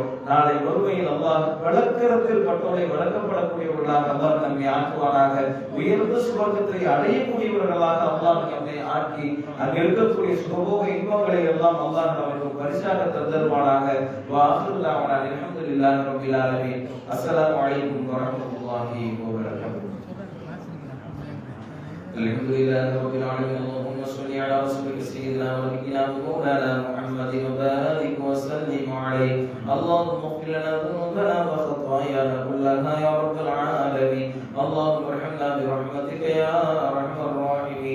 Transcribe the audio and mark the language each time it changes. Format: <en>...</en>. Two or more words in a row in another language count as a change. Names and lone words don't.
<ta>நாளை மறுமையில் அல்லாஹ் விளக்கரத்தில் பட்டோலை வழங்கப்படக்கூடியவர்களாக அல்லாஹ் நம்மை ஆக்குவானாக. உயர்ந்த சுவர்க்கத்தை அடையக்கூடியவர்களாக அல்லாஹ் நம்மை ஆக்கி அங்கு இருக்கக்கூடிய சுகபோக இன்பங்களை எல்லாம் அல்லாஹ் நமக்கு பரிசாக தந்தருவானாக.</ta> <ar>وآخر دعوانا الحمد لله رب العالمين. السلام عليكم ورحمة الله وبركاته. الحمدلله رب العالمين. اللهم صل على رسولك سيدنا ونبينا مولانا محمد وبارك وسلم عليه. اللهم اغفر لنا ذنوبنا وخطايانا كلها يا رب العالمين. اللهم ارحمنا برحمتك يا ارحم الراحمين.</ar>